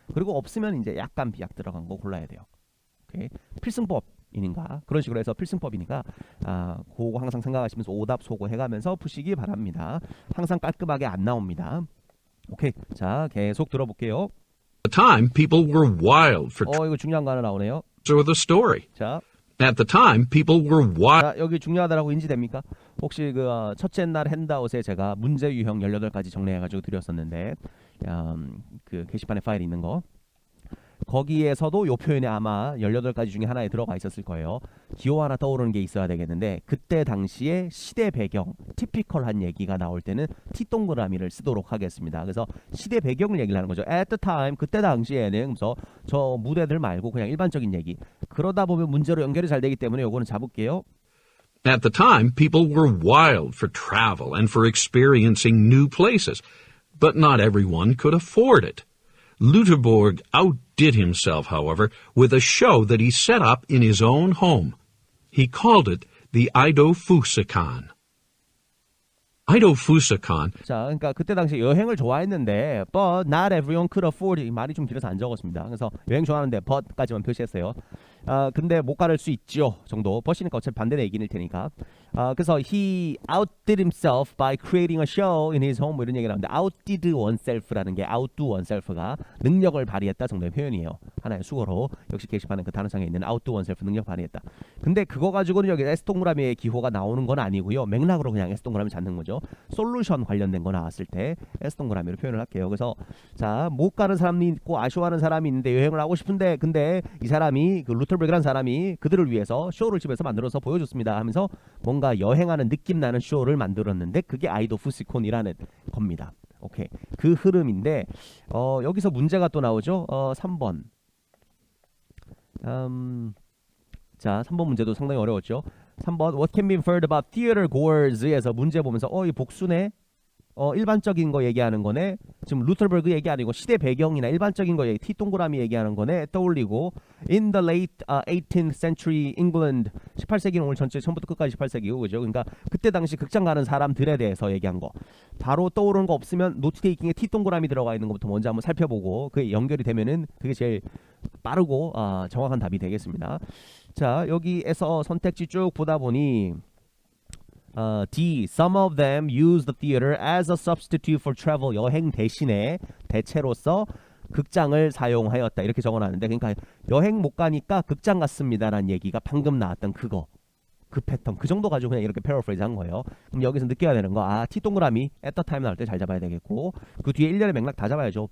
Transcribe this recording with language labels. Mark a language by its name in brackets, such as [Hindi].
[Korean] 그리고 없으면 이제 약간 비약 들어간 거 골라야 돼요. 오케이. 필승법이니까 그런 식으로 해서 필승법이니까 그거 항상 생각하시면서 오답 소고 해가면서 푸시기 바랍니다. 항상 깔끔하게 안 나옵니다. 오케이. 자, 계속 들어볼게요. [English] At the time, people were wild for [Korean] 이거 중요한 거 하나 나오네요. [English] or the story. 자, At the time, people were wild. [Korean] 자, 여기 중요하다라고 인지됩니까? 혹시 그 첫째 날 핸드아웃에 제가 문제 유형 18가지 정리해가지고 드렸었는데 그 게시판에 파일이 있는 거 거기에서도 요 표현이 아마 18가지 중에 하나에 들어가 있었을 거예요. 기호 하나 떠오르는 게 있어야 되겠는데 그때 당시에 시대 배경, 티피컬한 얘기가 나올 때는 T동그라미를 쓰도록 하겠습니다. 그래서 시대 배경을 얘기를 하는 거죠. [English] At the time, [Korean] 그때 당시에는 그래서 저 무대들 말고 그냥 일반적인 얘기. 그러다 보면 문제로 연결이 잘 되기 때문에 요거는 잡을게요. [English] At the time, people were wild for travel and for experiencing new places. but not everyone could afford it. Lutherborg outdid himself, however, with a show that he set up in his own home. He called it the Eidofusakan. Eidofusakan. [Korean] 자, 그러니까 그때 당시 여행을 좋아했는데 [English] but not everyone could afford it. [Korean] 말이 좀 길어서 안 적었습니다. 그래서 여행 좋아하는데 but까지만 표시했어요. 근데 못 가를 수 있죠 정도. but이니까 어차피 반대 얘기일 테니까. 그래서 [English] he outdid himself by creating a show in his home [Korean] 뭐 이런 얘기가 나오는데 [English] outdid oneself [Korean] 라는 게 [English] outdo oneself [Korean] 가 능력을 발휘했다 정도의 표현이에요. 하나의 수거로 역시 게시판에 그 단어상에 있는 [English] outdo oneself [Korean] 능력 발휘했다. 근데 그거 가지고는 여기 S 동그라미의 기호가 나오는 건 아니고요. 맥락으로 그냥 S 동그라미 잡는 거죠. 솔루션 관련된 거 나왔을 때 S 동그라미로 표현을 할게요. 그래서 자, 못 가는 사람이 있고 아쉬워하는 사람이 있는데 여행을 하고 싶은데 근데 이 사람이 그 루터베그라는 사람이 그들을 위해서 쇼를 집에서 만들어서 보여줬습니다 하면서 뭔가 여행하는 느낌 나는 쇼를 만들었는데 그게 아이도푸시콘이라는 겁니다. 오케이. 그 흐름인데 여기서 문제가 또 나오죠. 3번. 자, 3번 문제도 상당히 어려웠죠. 3번 [English] What can be inferred about theater goers [Korean] 에서 문제 보면서 이 복수네? 일반적인 거 얘기하는 거네. 지금 루터버그 얘기 아니고 시대 배경이나 일반적인 거 얘기, T 동그라미 얘기하는 거네. 떠올리고 [English] In the late 18th century England [Korean] 18세기는 오늘 전체 처음부터 끝까지 18세기고 그죠? 그러니까 그때 당시 극장 가는 사람들에 대해서 얘기한 거. 바로 떠오르는 거 없으면 노트 테이킹에 T 동그라미 들어가 있는 것부터 먼저 한번 살펴보고 그게 연결이 되면은 그게 제일 빠르고 정확한 답이 되겠습니다. 자, 여기에서 선택지 쭉 보다 보니 D. [English] Some of them use the theater as a substitute for travel. [Korean] 여행 대신에 대체로서 극장을 사용하였다. 이렇게 적어놨는데 그러니까 여행 못 가니까 극장 갔습니다라는 얘기가 방금 나왔던 그거. 그 패턴. 그 정도 가지고 그냥 이렇게 패러프레이즈 한 거예요. 그럼 여기서 느껴야 되는 거. T 동그라미 [English] at the time [Korean] 나올 때 잘 잡아야 되겠고 그 뒤에 일련의 맥락 다 잡아야죠.